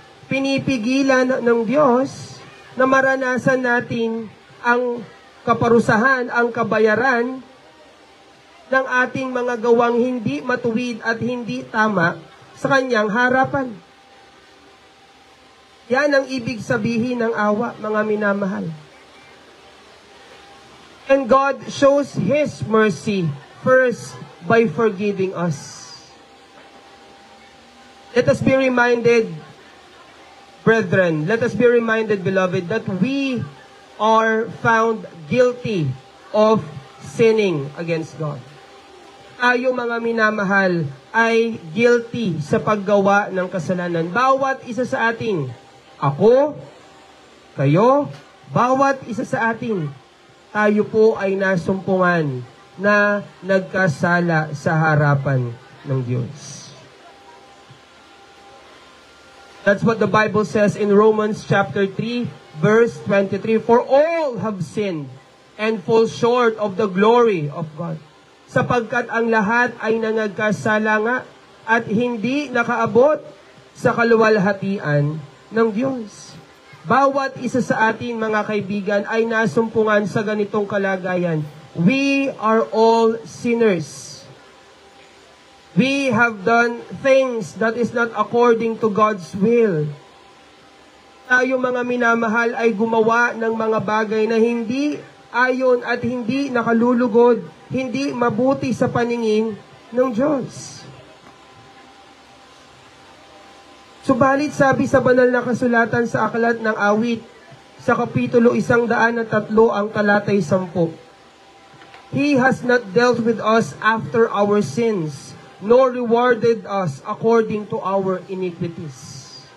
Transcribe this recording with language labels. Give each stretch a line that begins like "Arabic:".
Filipino: Pinipigilan ng Diyos na maranasan natin ang kaparusahan, ang kabayaran ng ating mga gawang hindi matuwid at hindi tama sa kanyang harapan. Yan ang ibig sabihin ng awa, mga minamahal.
English: And God shows His mercy first by forgiving us. Let us be reminded, brethren, let us be reminded, beloved, that we are found guilty of sinning against God.
Filipino: Tayo mga minamahal ay guilty sa paggawa ng kasalanan. Bawat isa sa atin, ako, kayo, bawat isa sa atin, tayo po ay nasumpungan na nagkasala sa harapan ng Diyos.
English: That's what the Bible says in Romans chapter 3, verse 23. For all have sinned and fall short of the glory of God.
Filipino: Sapagkat ang lahat ay nangagkasala nga at hindi nakaabot sa kaluwalhatian ng Diyos. Bawat isa sa atin, mga kaibigan, ay nasumpungan sa ganitong kalagayan.
English: We are all sinners. We have done things that is not according to God's will.
Filipino: Tayo mga minamahal ay gumawa ng mga bagay na hindi ayon at hindi nakalulugod, hindi mabuti sa paningin ng Diyos. Subalit sabi sa banal na kasulatan sa Aklat ng Awit, sa Kapitulo 103 ang talatay 10,
English: He has not dealt with us after our sins, nor rewarded us according to our iniquities.